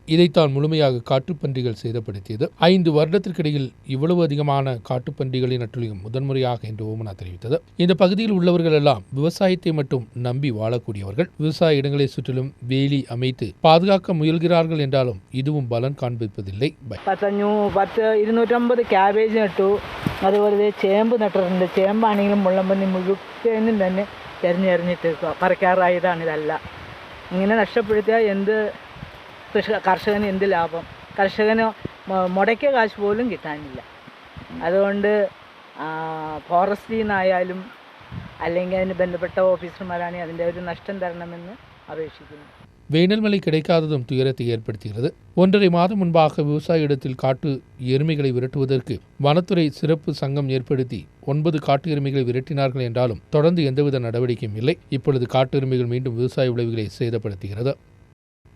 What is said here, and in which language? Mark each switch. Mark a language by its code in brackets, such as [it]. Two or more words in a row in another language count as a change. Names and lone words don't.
[ta] இதைத்தான் முழுமையாக காட்டுப்பன்றிகள் சேதப்படுத்தியது. 5 வருடத்திற்கிடையில் இவ்வளவு அதிகமான காட்டுப்பன்றிகளின் அட்டுழியம் முதன்முறையாக என்று ஓமனா தெரிவித்தது. இந்த பகுதியில் உள்ளவர்கள் எல்லாம் விவசாயத்தை மட்டும் நம்பி வாழக்கூடியவர்கள். விவசாய இடங்களை சுற்றிலும் வேலி அமைத்து பாதுகாக்க முயல்கிறார்கள் என்றாலும் இதுவும் பலன் காண்பிப்பதில்லை. [ml] 250 ക്യാബേജ് നട്ടു. അതുപോലെ ചേമ്പ് നട്ടിട്ടുണ്ട്. ചേമ്പാണെങ്കിലും മുള്ളമ്പന്നി മുഴുവനും തന്നെ എറിഞ്ഞിട്ട് പറിക്കാറായതാണ് ഇതെല്ലാം. ഇങ്ങനെ നഷ്ടപ്പെടുത്തിയാൽ എന്ത് കർഷകന് എന്ത് ലാഭം? കർഷകന് മുടക്കിയ കാശ് പോലും കിട്ടാനില്ല. അതുകൊണ്ട് ഫോറസ്റ്റിൽ നിന്നായാലും അല്ലെങ്കിൽ അതിന് ബന്ധപ്പെട്ട ഓഫീസർമാരാണെങ്കിൽ അതിൻ്റെ ഒരു നഷ്ടം തരണമെന്ന് അപേക്ഷിക്കുന്നു. [ta] வேனல் மழை கிடைக்காததும் துயரத்தை ஏற்படுத்துகிறது. 1.5 மாதம் முன்பாக விவசாய இடத்தில் காட்டு எருமைகளை விரட்டுவதற்கு வனத்துறை சிறப்பு சங்கம் ஏற்படுத்தி 9 காட்டு எருமைகளை விரட்டினார்கள் என்றாலும் தொடர்ந்து எந்தவித நடவடிக்கையும் இல்லை. இப்பொழுது காட்டு எருமைகள் மீண்டும் விவசாய விளைவுகளை சேதப்படுத்துகிறது.